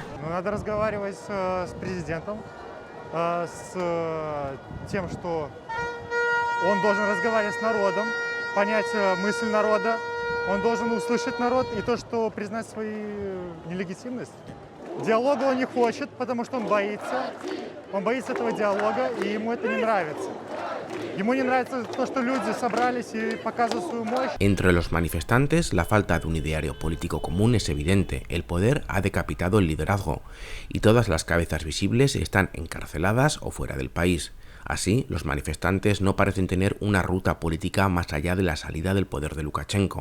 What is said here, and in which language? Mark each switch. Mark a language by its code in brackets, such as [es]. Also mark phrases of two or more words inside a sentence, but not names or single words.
[ru] Надо разговаривать с президентом, с тем, что он должен разговаривать с народом, понять мысль народа, он должен услышать народ и то, что признать свою нелегитимность. Диалога он не хочет, потому что он боится этого диалога, и ему это не нравится. Ему не нравится то, что люди собрались y показывают свою мощь. [es] Entre los manifestantes, la falta de un ideario político común es evidente. El poder ha decapitado el liderazgo y todas las cabezas visibles están encarceladas o fuera del país. Así, los manifestantes no parecen tener una ruta política más allá de la salida del poder de Lukashenko.